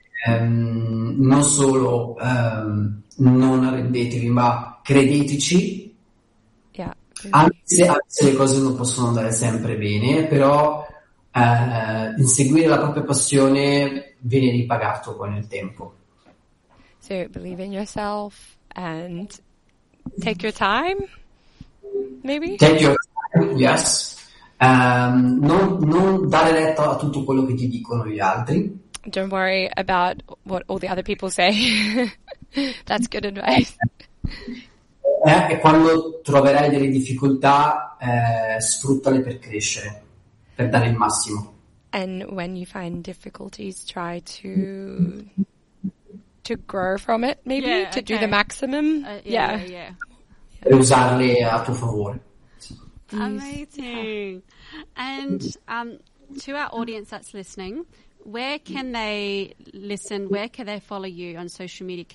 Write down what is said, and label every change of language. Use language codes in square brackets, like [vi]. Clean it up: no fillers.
[it] Non solo non arrendetevi, ma credeteci. [en] Yeah. [it] Anche se le cose non possono andare sempre bene, però... inseguire la propria passione viene ripagato con il tempo. [en] So believe in yourself and take your time, maybe? Take your time, yes. [it] Non dare retta a tutto quello che ti dicono gli altri. [en] Don't worry about what all the other people say. That's good advice. [it] E quando troverai delle difficoltà, sfruttale per crescere. Per dare il massimo. [en] And when you find difficulties, try to grow from it, maybe? Yeah, to okay. do the maximum? Yeah. [it] E usarle a tuo favore. [en] Amazing. And to our audience that's listening, where can they listen, where can they follow you on social media?